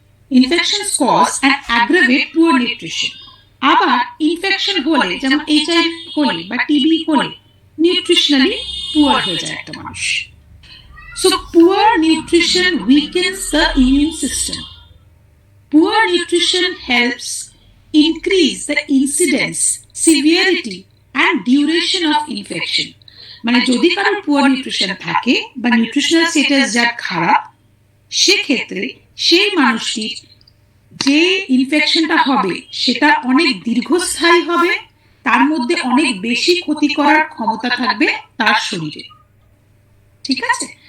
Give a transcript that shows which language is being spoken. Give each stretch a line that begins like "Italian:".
English: Infections cause and aggravate poor nutrition.
Bangla: আবার infection হলে, যেমন এইচআইভি হলে বা টিবি হলে, নিউট্রিশনালি পুয়ার হয়ে যায় একটা মানুষ।
English: So poor nutrition weakens the immune system. Poor nutrition helps increase the incidence, severity and duration of infection.
Bangla: মানে যদি কারো পুয়ার নিউট্রিশন থাকে বা নিউট্রিশনাল স্ট্যাটাস যার খারাপ, সেক্ষেত্রে সেই মানুষটির যে ইনফেকশনটা হবে সেটা অনেক দীর্ঘস্থায়ী হবে, তার মধ্যে অনেক বেশি ক্ষতি করার ক্ষমতা থাকবে তার শরীরে। ঠিক আছে?